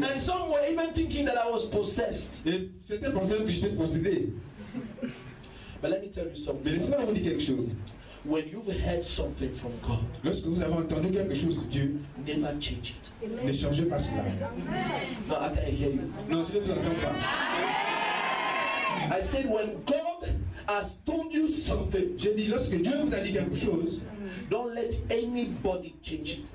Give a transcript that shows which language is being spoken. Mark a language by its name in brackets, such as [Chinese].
[English] And some were even thinking that I was possessed. [French] Et certains pensaient que j'étais possédé. [English] But let me tell you [French] Mais [English] something. [French] laissez-moi vous dire quelque chose. [English] When you've heard something from God, [French] Lorsque vous avez entendu quelque chose de Dieu, [English] never change it. [French] ne changez pas cela. [English] No, I can't hear you. [French] Non, je ne vous entends pas. [English] I said when God has told you something, [French] J'ai dit, lorsque Dieu vous a dit quelque chose, [English] don't let anybody change it.